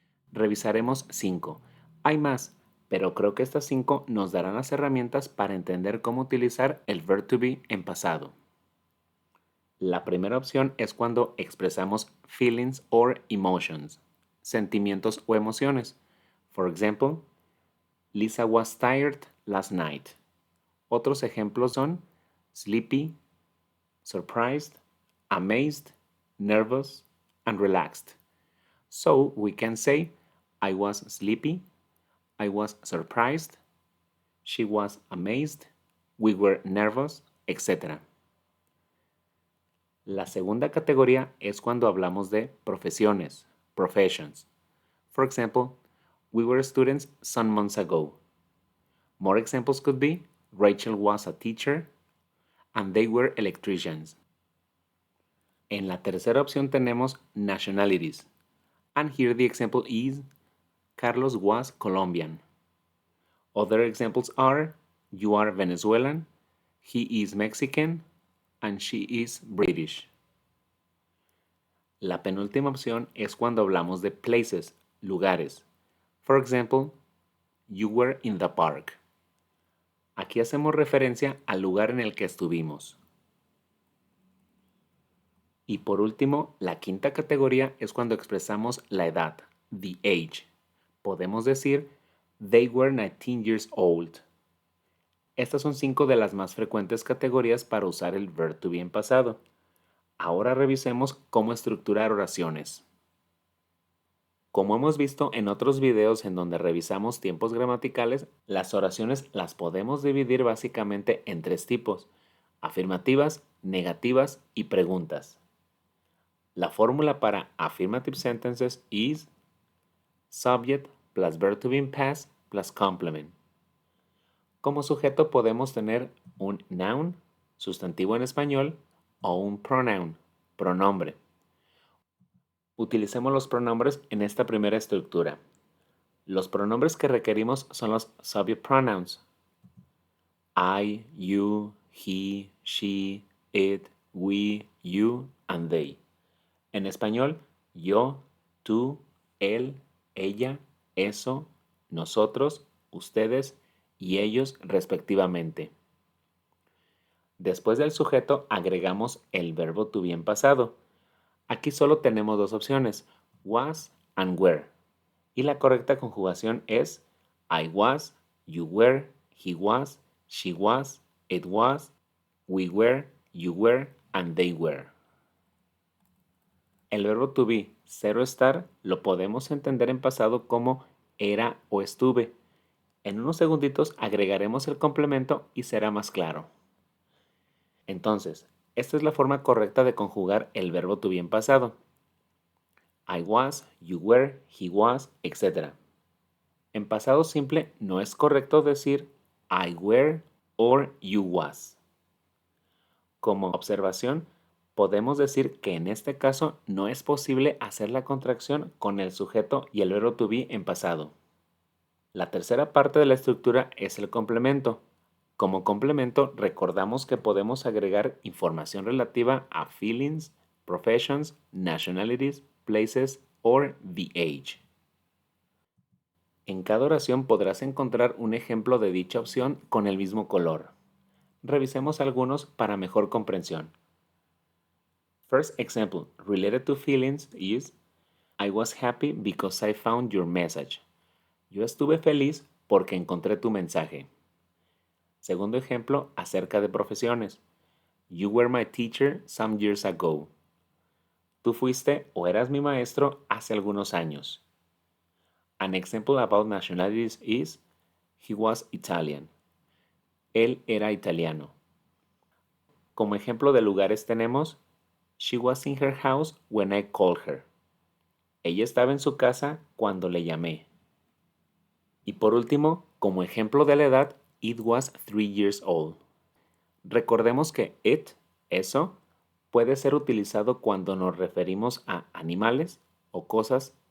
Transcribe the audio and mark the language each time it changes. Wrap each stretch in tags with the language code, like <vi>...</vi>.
<es>Revisaremos 5. Hay más, pero creo que estas 5 nos darán las herramientas para entender cómo utilizar el verb to be en pasado. La primera opción es cuando expresamos</es> <en>feelings or emotions,</en> <es>sentimientos o emociones.</es> <en>For example, Lisa was tired last night.</en> <es>Otros ejemplos son</es> <en>sleepy, surprised, amazed, nervous, and relaxed. So we can say, I was sleepy, I was surprised, she was amazed, we were nervous, etc.</en> <es>La segunda categoría es cuando hablamos de profesiones, professions.</es> <en>For example, we were students some months ago. More examples could be Rachel was a teacher and they were electricians.</en> <es>En la tercera opción tenemos nationalities.</es> <en>And here the example is Carlos was Colombian. Other examples are you are Venezuelan, he is Mexican, and she is British.</en> <es>La penúltima opción es cuando hablamos de places, lugares.</es> <en>For example, you were in the park.</en> <es>Aquí hacemos referencia al lugar en el que estuvimos. Y por último, la quinta categoría es cuando expresamos la edad, the age. Podemos decir, they were 19 years old. Estas son 5 de las más frecuentes categorías para usar el verb to be en pasado. Ahora revisemos cómo estructurar oraciones. Como hemos visto en otros videos en donde revisamos tiempos gramaticales, las oraciones las podemos dividir básicamente en 3 tipos: afirmativas, negativas y preguntas. La fórmula para</es> <en>affirmative sentences is subject plus verb to be in past plus complement.</en> <es>Como sujeto podemos tener un noun, sustantivo en español, o un pronoun, pronombre. Utilicemos los pronombres en esta primera estructura. Los pronombres que requerimos son los subject pronouns.</es> <en>I, you, he, she, it, we, you, and they.</en> <es>En español, yo, tú, él, ella, eso, nosotros, ustedes y ellos respectivamente. Después del sujeto agregamos el verbo to be en pasado. Aquí solo tenemos dos opciones,</es> <en>was and were.</en> <es>Y la correcta conjugación es</es> <en>I was, you were, he was, she was, it was, we were, you were, and they were.</en> <es>El verbo to be, ser o estar, lo podemos entender en pasado como era o estuve. En unos segunditos agregaremos el complemento y será más claro. Entonces, esta es la forma correcta de conjugar el verbo to be en pasado.</es> <en>I was, you were, he was, etc.</en> <es>En pasado simple no es correcto decir</es> <en>I were or you was.</en> <es>Como observación, podemos decir que en este caso no es posible hacer la contracción con el sujeto y el verbo to be en pasado. La tercera parte de la estructura es el complemento. Como complemento, recordamos que podemos agregar información relativa a</es> <en>feelings, professions, nationalities, places or the age.</en> <es>En cada oración podrás encontrar un ejemplo de dicha opción con el mismo color. Revisemos algunos para mejor comprensión.</es> <en>First example related to feelings is I was happy because I found your message.</en> <es>Yo estuve feliz porque encontré tu mensaje. Segundo ejemplo acerca de profesiones.</es> <en>You were my teacher some years ago.</en> <es>Tú fuiste o eras mi maestro hace algunos años.</es> <en>An example about nationalities is he was Italian.</en> <es>Él era italiano. Como ejemplo de lugares tenemos</es> <en>She was in her house when I called her.</en> <es>Ella estaba en su casa cuando le llamé. Y por último, como ejemplo de la edad,</es> <en>it was 3 years old.</en> <es>Recordemos que it, eso, puede ser utilizado cuando nos referimos a animales o cosas.</es>